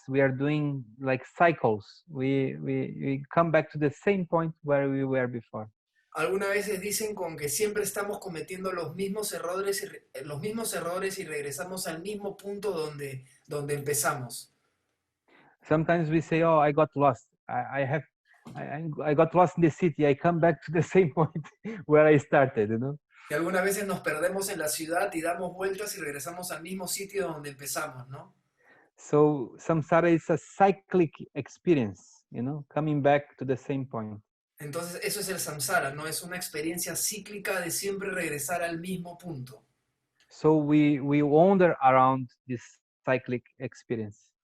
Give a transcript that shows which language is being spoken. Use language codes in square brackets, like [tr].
[en] We are doing like cycles. We come back to the same point where we were before. [es] Algunas veces dicen con que siempre estamos cometiendo los mismos errores y regresamos al mismo punto donde empezamos. [en] Sometimes we say, "Oh, I got lost. I got lost in the city. I come back to the same point where I started." [es] Y algunas veces nos perdemos en la ciudad y damos vueltas y regresamos al mismo sitio donde empezamos, ¿no? [en] So samsara is a cyclic experience, coming back to the same point. [es] Entonces eso es el samsara, ¿no? Es una experiencia cíclica de siempre regresar al mismo punto. [en] So we wander around this cyclic experience.